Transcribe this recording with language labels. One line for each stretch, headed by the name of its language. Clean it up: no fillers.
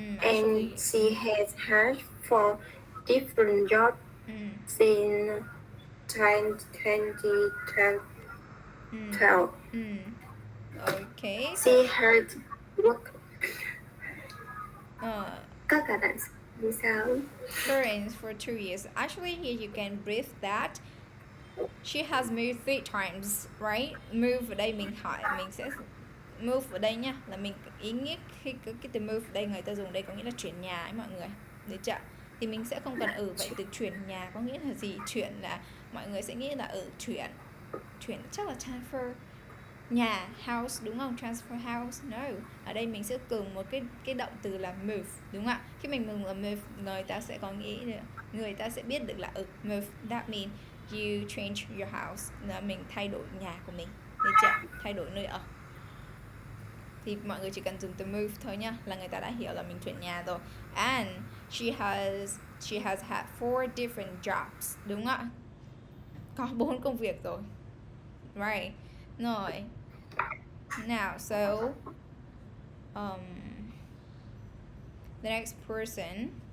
English: And she has had 4 different jobs since 2012. Okay. She had worked
Vietnamese: các cả bạn như sao?
English: Experience for 2 years. Actually, here you can brief that she has moved 3 times, right?
Vietnamese: Move ở đây mình sẽ move ở đây nha, là mình ý nghĩa khi cái từ move ở đây người ta dùng đây có nghĩa là chuyển nhà ấy mọi người, được chưa? Thì mình sẽ không cần vậy từ chuyển nhà có nghĩa là gì? Chuyển là mọi người sẽ nghĩ là chuyển chắc là transfer nhà, house, đúng không?
English: Transfer house.
Vietnamese: No, ở đây mình sẽ dùng một cái động từ là move, đúng không ạ? Khi mình dùng là move, người ta sẽ có nghĩ được, người ta sẽ biết được là move,
English: that means you change your house,
Vietnamese: là mình thay đổi nhà của mình, được chưa? Thay đổi nơi ở. Thì mọi người chỉ cần dùng từ move thôi nhá, là người ta đã hiểu là mình chuyển nhà rồi.
English: And she has had 4 different jobs,
Vietnamese: đúng không ạ? Có 4 công việc rồi. Right. Rồi.
English: Now, so the next person.